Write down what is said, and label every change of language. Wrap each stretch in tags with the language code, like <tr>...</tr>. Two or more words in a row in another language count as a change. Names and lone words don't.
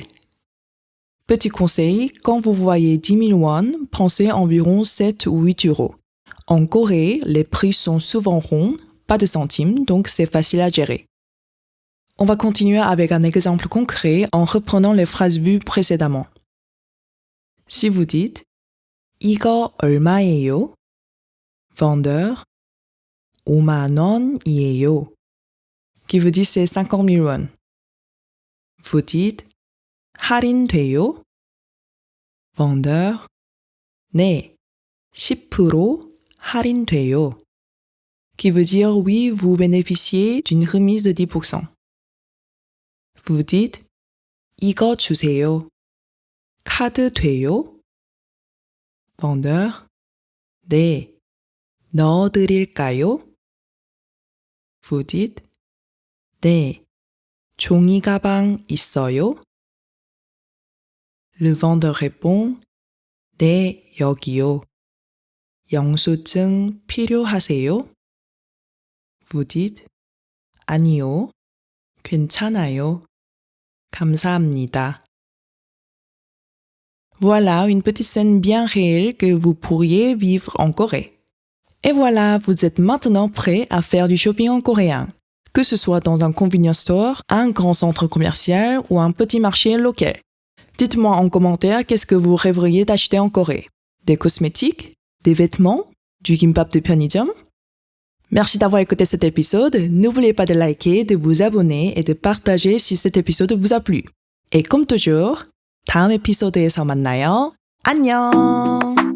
<fr>Petit conseil, quand vous voyez 10 000 won, pensez environ 7 ou 8 euros. En Corée, les prix sont souvent ronds, pas de centimes, donc c'est facile à gérer. On va continuer avec un exemple concret en reprenant les phrases vues précédemment. Si vous dites «</fr> <ko>이거 얼마예요? » Vendeur « 5만 원이에요.</ko> <fr>» qui vous dit c'est 50 000 won. Vous dites 할인돼요?</fr> <ko>Vendeur 네, 10% 할인돼요.</ko> <fr>Qui veut dire oui, vous bénéficiez d'une remise de 10%. Vous dites</fr> <ko>이거 주세요. 카드 돼요? Vendeur 네, 넣어드릴까요?</ko> <fr>Vous dites</fr> <ko>네, 종이 가방 있어요?</ko> <fr>Le vendeur répond</fr> <ko>네, 여기요. 영수증 필요하세요?</ko> <fr>Vous dites</fr> <ko>아니요, 괜찮아요. 감사합니다.</ko> <fr>Voilà une petite scène bien réelle que vous pourriez vivre en Corée. Et voilà, vous êtes maintenant prêt à faire du shopping en coréen. Que ce soit dans un</fr> <en>convenience store,</en> <fr>un grand centre commercial ou un petit marché local. Dites-moi en commentaire qu'est-ce que vous rêveriez d'acheter en Corée. Des cosmétiques? Des vêtements? Du gimbap de 편의점? Merci d'avoir écouté cet épisode. N'oubliez pas de liker, de vous abonner et de partager si cet épisode vous a plu. Et comme toujours,</fr> <ko>다음 에피소드에서 만나요. 안녕!</ko>